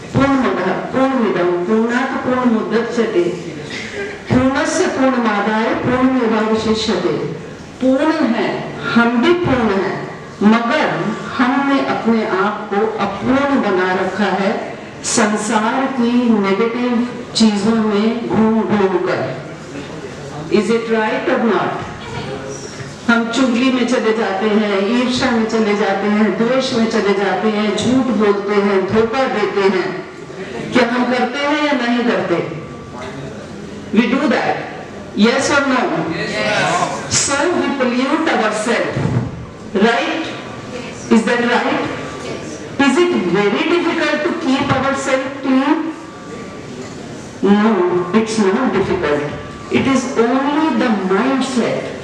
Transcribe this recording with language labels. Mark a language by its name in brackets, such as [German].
[Sanskrit] पूर्णमदः पूर्णमिदं पूर्णात् पूर्णमुदच्यते पूर्णस्य पूर्णमादाय पूर्णमेवावशिष्यते। [Hindi] पूर्ण है, हम भी पूर्ण हैं, मगर हमने अपने आप को अपूर्ण बना रखा है संसार की नेगेटिव चीजों में घूम घूम कर। [English] Is it right or not? [Hindi] हम चुगली में चले जाते हैं, ईर्ष्या में चले जाते हैं, द्वेष में चले जाते हैं, झूठ बोलते हैं, धोखा देते हैं। क्या हम करते हैं या नहीं करते? [English] We do that. Yes or no? Yes. So we pollute ourselves. Right? Is that right? Is it very difficult to keep ourselves clean? No, it's not difficult. It is only the mindset.